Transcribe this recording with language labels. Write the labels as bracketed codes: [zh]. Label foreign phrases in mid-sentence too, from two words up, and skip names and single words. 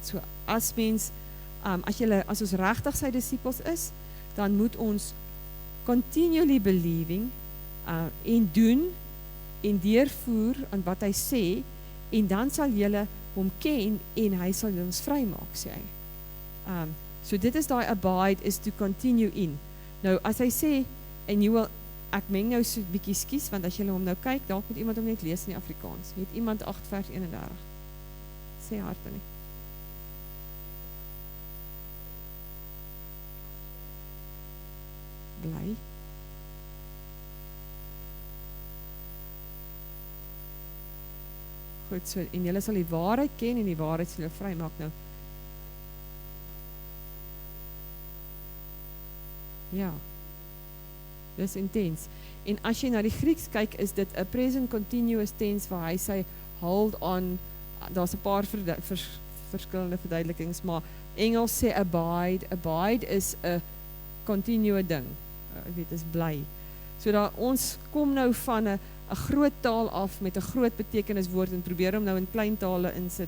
[af] So as mens, as ons regtig sy disippels is, dan moet ons [en] continually believing [af] en doen en deurvoer aan wat hy sê, en dan sal julle hom ken en hy sal ons vrymaak, sê hy. So dit is daai abide, [en] is to continue in. [af] Nou as hy sê, en jy wil, ek meng nou so 'n bietjie skies, want as jy hom nou kyk, dalk moet iemand hom net lees in die Afrikaans. Het iemand 8 vers 31? Sê harte nie. Bly. Goed, so, en julle sal die waarheid ken, en die waarheid sal julle vrymaak. Nou, ja, dis intens. En as jy na die Grieks kyk, is dit 'n [en] present continuous tense [af] waar hy sê [en] hold on. [af] Daar's 'n paar verskillende verduidelikings, maar Engels sê abide. Abide is 'n continue ding. Ek weet, is bly. So daar ons kom nou van 'n groot taal af met 'n groot betekeniswoord en probeer hom nou in klein tale insit.